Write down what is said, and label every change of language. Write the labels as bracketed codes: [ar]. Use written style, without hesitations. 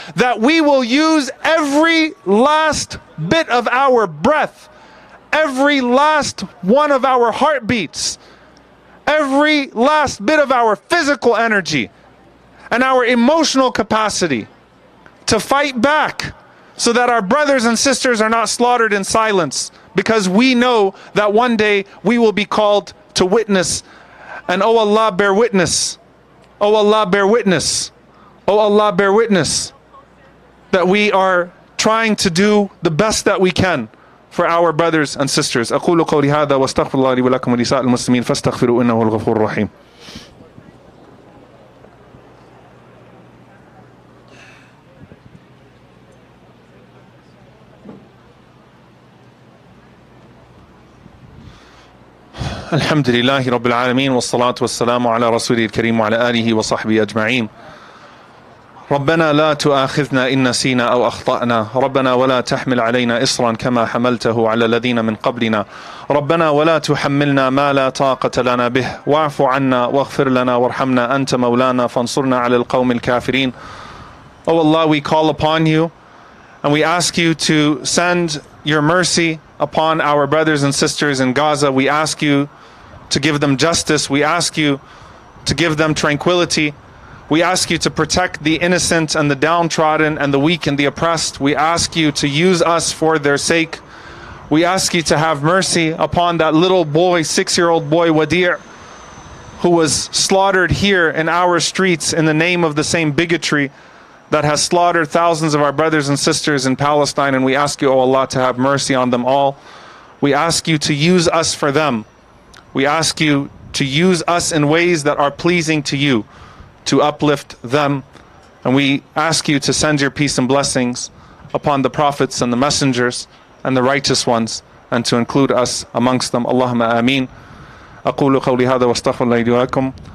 [en] That we will use every last bit of our breath, every last one of our heartbeats, every last bit of our physical energy and our emotional capacity to fight back so that our brothers and sisters are not slaughtered in silence, because we know that one day we will be called to witness. And oh Allah, bear witness. Oh Allah, bear witness. Oh Allah, bear witness that we are trying to do the best that we can for our brothers and sisters. [ar] أقول قولي هذا واستغفر الله لي ولكم ولسائر المسلمين فاستغفروا إنه هو الغفور الرحيم. الحمد لله رب العالمين والصلاة والسلام على رسوله الكريم وعلى آله وصحبه أجمعين. ربنا لا تؤاخذنا إن نسينا أو أخطأنا، ربنا ولا تحمل علينا إصرا كما حملته على الذين من قبلنا، ربنا ولا تحملنا ما لا طاقة لنا به، واعف عنا واغفر لنا وارحمنا أنت مولانا فانصرنا على القوم الكافرين. [en] Oh Allah, we call upon you and we ask you to send your mercy upon our brothers and sisters in Gaza. We ask you to give them justice. We ask you to give them tranquility. We ask you to protect the innocent and the downtrodden and the weak and the oppressed. We ask you to use us for their sake. We ask you to have mercy upon that little boy, 6-year-old boy, Wadir, who was slaughtered here in our streets in the name of the same bigotry that has slaughtered thousands of our brothers and sisters in Palestine. And we ask you, O Allah, to have mercy on them all. We ask you to use us for them. We ask you to use us in ways that are pleasing to you, to uplift them. And we ask you to send your peace and blessings upon the prophets and the messengers and the righteous ones, and to include us amongst them. [ar] Allahumma ameen. أقول قولي هذا واستغفر الله لي ولكم.